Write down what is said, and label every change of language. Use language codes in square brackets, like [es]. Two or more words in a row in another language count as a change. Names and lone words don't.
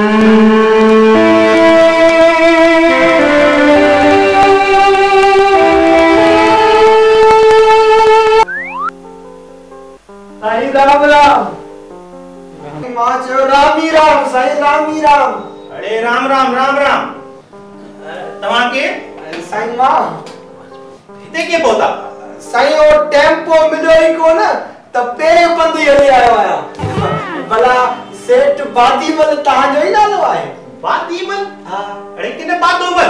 [sd] साईं राम राम। मां चयो राम ही राम, साईं राम ही राम। अरे राम राम राम राम। तव्हां के साईं मां हिते के पहुता? साईं वो टेम्पो मिलियो ही कोन त पेरे पंध हली आयो आहियां। भला सेठ बादीमल तव्हांजो ई नालो आहे? बादीमल? अरे किने बादोमल?